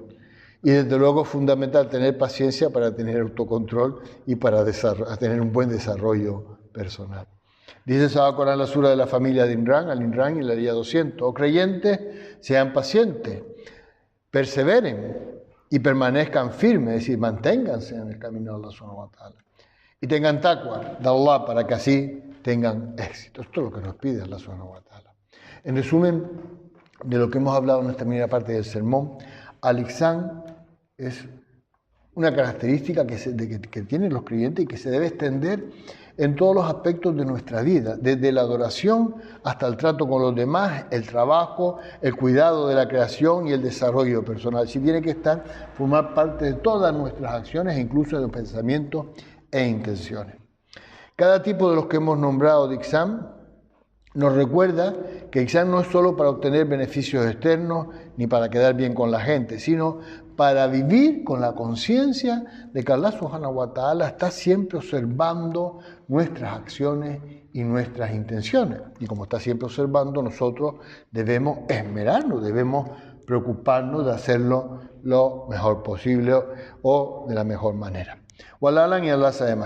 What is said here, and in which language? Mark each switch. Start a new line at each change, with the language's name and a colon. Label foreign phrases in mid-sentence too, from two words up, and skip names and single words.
Spanish: Y desde luego es fundamental tener paciencia para tener autocontrol y para tener un buen desarrollo personal. Dice Sado Corán en la Sura de la familia de Imran, Al-Imran, y la ayah 200. Oh creyentes, sean pacientes, perseveren y permanezcan firmes, es decir, manténganse en el camino de Allah
Arabic: سبحانه وتعالى.
Spanish: Y tengan taqwa de Allah para que así tengan éxito. Esto es lo que nos pide Allah
Arabic: سبحانه وتعالى.
Spanish: En resumen de lo que hemos hablado en esta primera parte del sermón, al-ihsán es una característica que tienen los creyentes y que se debe extender en todos los aspectos de nuestra vida, desde la adoración hasta el trato con los demás, el trabajo, el cuidado de la creación y el desarrollo personal. Sí tiene que formar parte de todas nuestras acciones, incluso de los pensamientos e intenciones. Cada tipo de los que hemos nombrado de ihsán nos recuerda que ihsán no es solo para obtener beneficios externos ni para quedar bien con la gente, sino para vivir con la conciencia de que Allah
Arabic: سبحانه وتعالى
Spanish: está siempre observando nuestras acciones y nuestras intenciones. Y como está siempre observando, nosotros debemos esmerarnos, debemos preocuparnos de hacerlo lo mejor posible o de la mejor manera. Wallah y Allah sabe más.